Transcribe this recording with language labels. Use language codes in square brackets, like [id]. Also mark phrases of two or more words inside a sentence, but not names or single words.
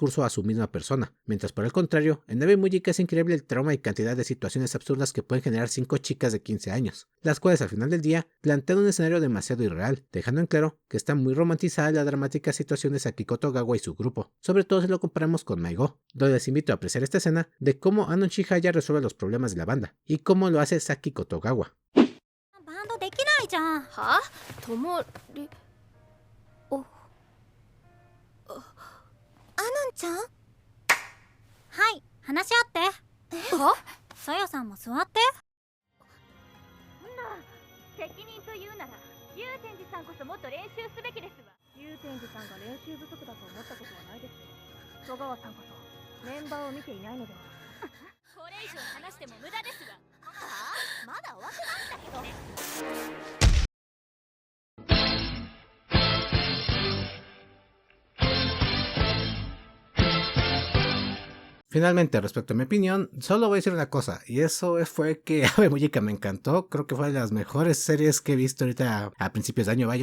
[es] a su misma persona, mientras por el contrario, en Ave Mujica es increíble el trauma y cantidad de situaciones absurdas que pueden generar 5 chicas de 15 años, las cuales al final del día plantean un escenario demasiado irreal, dejando en claro que está muy romantizada la dramática situación de Sakiko Togawa y su grupo, sobre todo si lo comparamos con Maigo, donde les invito a apreciar esta escena de cómo Anon Chihaya resuelve los problemas de la banda, y cómo lo hace Sakiko Togawa. [ja] バンドできないじゃん。は？ともり。お。アノンちゃん？はい、話し合って。は？さよさんも座って。そんな責任というなら祐天寺さんこそもっと練習すべきですわ。祐天寺さんが練習不足だと思ったことはないですよ。戸川さんこそメンバーを見ていないのでは。これ以上話しても無駄ですわ。はあ、まだ終わってないんだけど。 [es] Finalmente, respecto a mi opinión, solo voy a decir una cosa, y eso fue que Ave Mujica me encantó, creo que fue de las mejores series que he visto ahorita a principios de año, vaya.